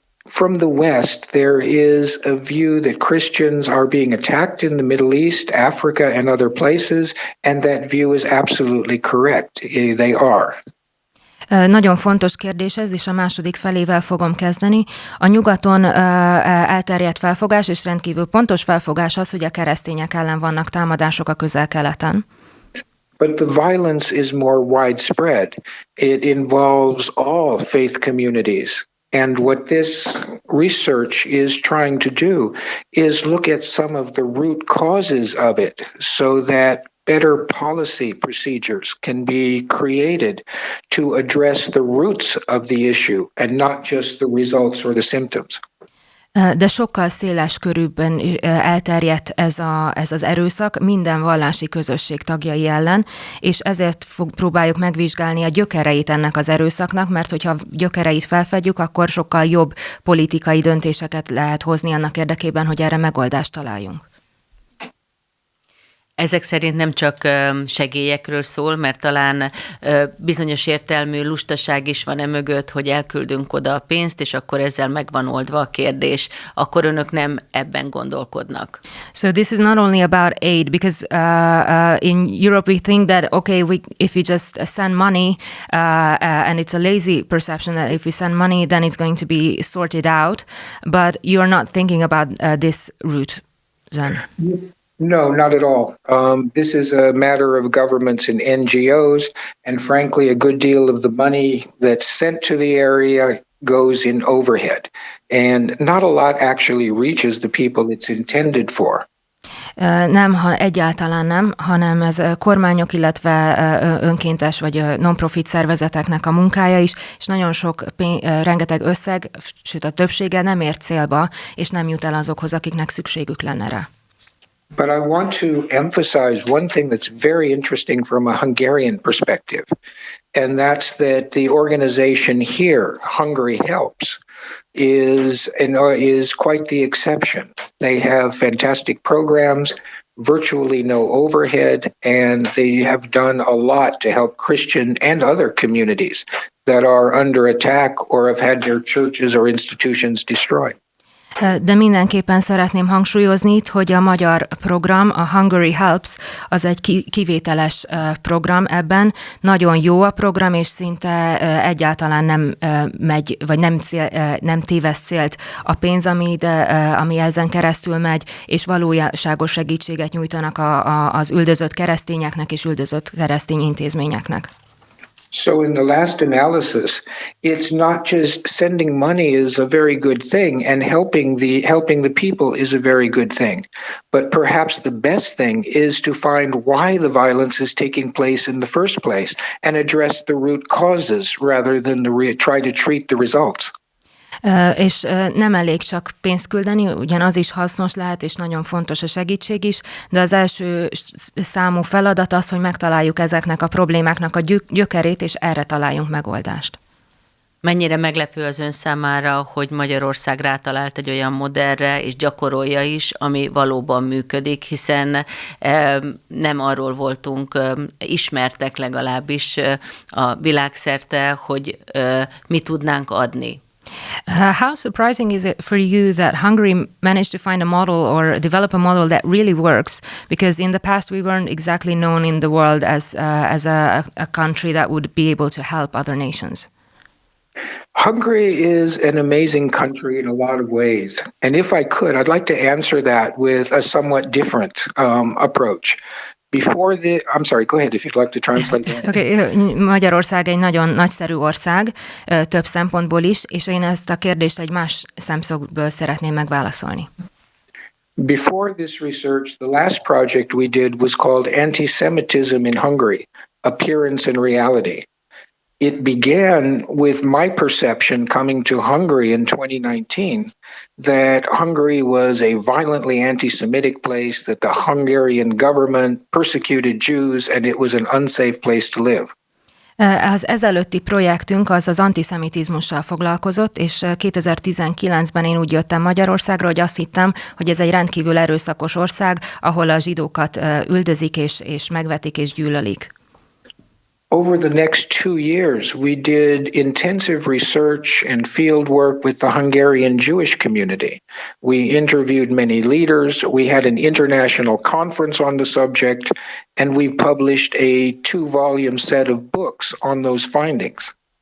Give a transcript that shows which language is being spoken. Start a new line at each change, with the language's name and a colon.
English: From the West, there is a view that Christians are being attacked in the Middle East, Africa, and other places, and that view is absolutely correct. They are.
Hungarian: Nagyon fontos kérdés ez, és a második felével fogom kezdeni. A nyugaton elterjedt felfogás, és rendkívül pontos felfogás az, hogy a keresztények ellen vannak támadások a Közel-Keleten.
English: But the violence is more widespread. It involves all faith communities. And what this research is trying to do is look at some of the root causes of it so that better policy procedures can be created to address the roots of the issue and not just the results or the symptoms.
Hungarian: De sokkal széles körülben elterjedt ez az erőszak minden vallási közösség tagjai ellen, és ezért próbáljuk megvizsgálni a gyökereit ennek az erőszaknak, mert hogyha gyökereit felfedjük, akkor sokkal jobb politikai döntéseket lehet hozni annak érdekében, hogy erre megoldást találjunk. Ezek szerint nem csak segélyekről szól, mert talán bizonyos értelmű lustaság is van mögött, hogy elküldünk oda a pénzt, és akkor ezzel meg van oldva a kérdés. Akkor önök nem ebben gondolkodnak.
English: So this is not only about aid, because in Europe we think that, okay, if we just send money, and it's a lazy perception that if we send money, then it's going to be sorted out, but you're not thinking about this route then. No, not at all. This is a matter of governments and NGOs, and frankly, a good deal of the money that's sent to the area goes in overhead, and not a lot actually reaches the people it's intended for.
Hungarian: Nem, egyáltalán nem, hanem ez kormányok, illetve önkéntes vagy non-profit szervezeteknek a munkája is, és nagyon sok rengeteg összeg, sőt a többsége nem ér célba, és nem jut el azokhoz, akiknek szükségük lenne rá.
English: But I want to emphasize one thing that's very interesting from a Hungarian perspective, and that's that the organization here, Hungary Helps, is quite the exception. They have fantastic programs, virtually no overhead, and they have done a lot to help Christian and other communities that are under attack or have had their churches or institutions destroyed.
Hungarian: De mindenképpen szeretném hangsúlyozni itt, hogy a magyar program, a Hungary Helps, az egy kivételes program ebben. Nagyon jó a program, és szinte egyáltalán nem megy, vagy nem téveszt célt a pénz, ami ezen keresztül megy, és valóságos segítséget nyújtanak az üldözött keresztényeknek és üldözött keresztény intézményeknek.
English: So in the last analysis, it's not just sending money is a very good thing, and helping the people is a very good thing. But perhaps the best thing is to find why the violence is taking place in the first place and address the root causes rather than try to treat the results.
Hungarian: És nem elég csak pénzt küldeni, ugyan az is hasznos lehet, és nagyon fontos a segítség is, de az első számú feladat az, hogy megtaláljuk ezeknek a problémáknak a gyökerét, és erre találjunk megoldást. Mennyire meglepő az ön számára, hogy Magyarország rátalált egy olyan modellre, és gyakorolja is, ami valóban működik, hiszen nem arról voltunk ismertek legalábbis a világszerte, hogy mi tudnánk adni.
English: How surprising is it for you that Hungary managed to find a model or develop a model that really works? Because in the past we weren't exactly known in the world as a country that would be able to help other nations. Hungary is an amazing country in a lot of ways. And if I could, I'd like to answer that with a somewhat different approach. I'm sorry, go ahead if you'd like to translate that.
Hungarian: Okay, Magyarország egy nagyon nagyszerű ország, több szempontból is, és én ezt a kérdést egy más szemszögből szeretném megválaszolni.
English: Before this research, the last project we did was called Anti-Semitism in Hungary, Appearance and Reality. It began with my perception coming to Hungary in 2019 that Hungary was a violently anti-Semitic place, that the Hungarian government persecuted Jews, and it was an unsafe place to live.
Hungarian: Az ezelőtti projektünk az antiszemitizmussal foglalkozott, és 2019-ben én úgy jöttem Magyarországra, hogy azt hittem, hogy ez egy rendkívül erőszakos ország, ahol a zsidókat üldözik és megvetik és gyűlölik.
English: Over the next 2 years, we did intensive research and field work with the Hungarian Jewish community. We interviewed many leaders. We had an international conference on the subject, and we published a 2-volume set of books on those findings.